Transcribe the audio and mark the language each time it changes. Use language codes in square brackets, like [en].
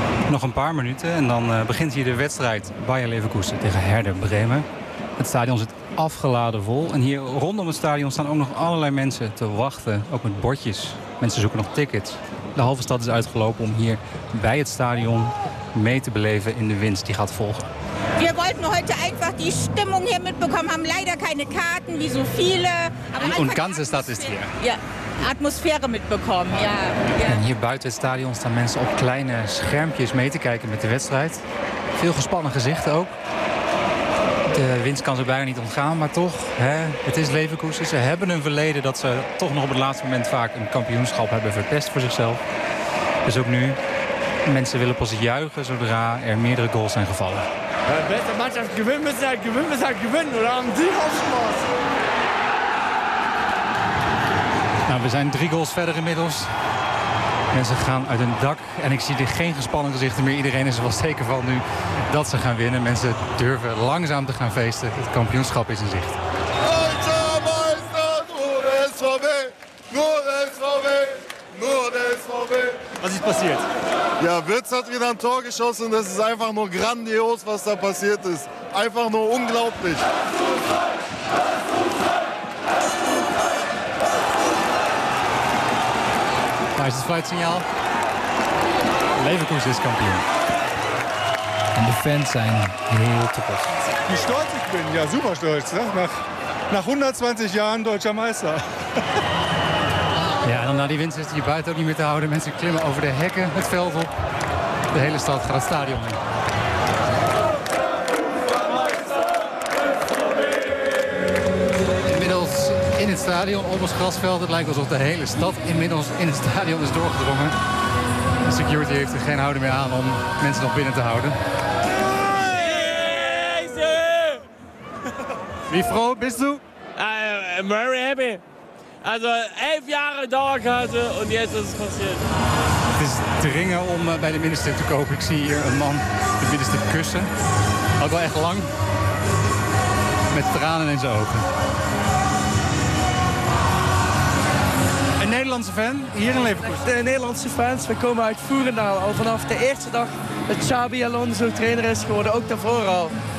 [nl] Nog een paar minuten en dan begint hier de wedstrijd Bayer Leverkusen tegen Werder Bremen. Het stadion zit afgeladen vol. En hier rondom het stadion staan ook nog allerlei mensen te wachten. Ook met bordjes. Mensen zoeken nog tickets. De halve stad is uitgelopen om hier bij het stadion mee te beleven in de winst die gaat volgen. [de] We wollten heute einfach die Stimmung hier mitbekommen, haben leider keine Karten, wie so viele. Und ganze Stadt ist hier. Ja, Atmosphäre mitbekommen, ja. [nl] En hier buiten het stadion staan mensen op kleine schermpjes mee te kijken met de wedstrijd. Veel gespannen gezichten ook. De winst kan ze bijna niet ontgaan, maar toch, hè, het is Leverkusen. Ze hebben een verleden dat ze toch nog op het laatste moment vaak een kampioenschap hebben verpest voor zichzelf. Dus ook nu, mensen willen pas juichen zodra er meerdere goals zijn gevallen. [de] Beste Mannschaft, gewinnen, müssen halt gewinnen, müssen halt gewinnen. Oder haben die Hoffnung? [nl] Nou, we zijn 3 goals verder inmiddels. Mensen gaan uit hun dak en ik zie er geen gespannen gezichten meer. Iedereen is er wel zeker van nu dat ze gaan winnen. Mensen durven langzaam te gaan feesten. Het kampioenschap is in zicht. [de] Was ist passiert? Ja, Wirtz hat wieder ein Tor geschossen. Das ist einfach nur grandios, was da passiert ist. Einfach nur unglaublich. Da ist das Fluitsignal. Leverkusen ist Kampion. Und die Fans sind [nl] heel tevreden. [de] Wie stolz ich bin. Ja, super stolz. Ne? Nach 120 Jahren deutscher Meister. [nl] Ja, en dan na die winst is het hier buiten ook niet meer te houden. Mensen klimmen over de hekken, het veld op. De hele stad gaat het stadion in. Inmiddels in het stadion, op ons grasveld. Het lijkt alsof de hele stad inmiddels in het stadion is doorgedrongen. De security heeft er geen houden meer aan om mensen nog binnen te houden. [de] Wie vroeg bist du? [en] I'm very happy. [de] Also 11 Jahre Dauerkarte und jetzt ist es passiert. [nl] is dringen om bij de minister te komen. Ik zie hier een man de minister kussen. Ook wel echt lang. Met tranen in zijn ogen. Een Nederlandse fan hier in Leverkusen. De Nederlandse fans, we komen uit Voerendaal al vanaf de eerste dag dat Xabi Alonso trainer is geworden, ook daarvoor al.